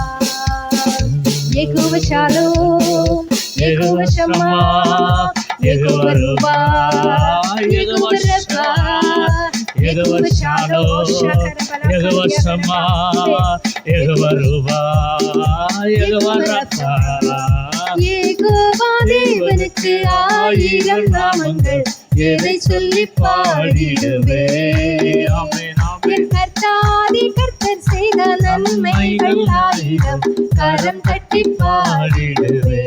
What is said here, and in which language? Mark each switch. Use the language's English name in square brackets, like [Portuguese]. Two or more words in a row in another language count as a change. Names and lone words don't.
[Malayalam] യഹോവ ശാലോം, യഹോവ ശമ്മാ, യഹോവ റുവാ, യഹോവ റഫാ, യഹോവ ശാലോം, യഹോവ ശമ്മാ, യഹോവ റുവാ, യഹോവ റഫാ. [Tamil] யெகோவா தேவனுக்கு 1000 நாமங்கள், எதை சொல்லி பாடிடுவே. என் கர்த்தாதி கர்த்தர் செய்த நன்மைகள் 1000, கரம் தட்டி பாடிடுவே.